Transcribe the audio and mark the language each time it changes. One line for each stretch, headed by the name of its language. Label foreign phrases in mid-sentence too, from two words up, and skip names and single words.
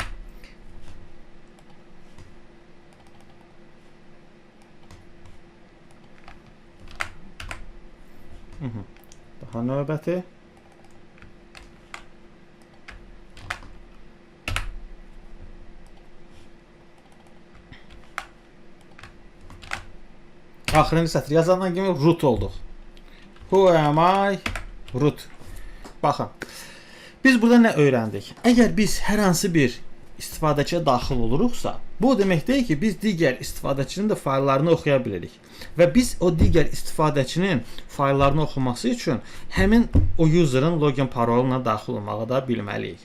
Azerbaijani: Daha növbəti. Axırıncı sətri yazandan kimi root olduq.
English: Who am I? Root.
Azerbaijani: Baxın. Biz burada nə öyrəndik? Əgər biz hər hansı bir istifadəçiyə daxil oluruqsa, bu demək deyil ki, biz digər istifadəçinin də fayllarını oxuya bilirik. Və biz o digər istifadəçinin fayllarını oxuması üçün həmin o user'ın login paroluna daxil olmağı da bilməliyik.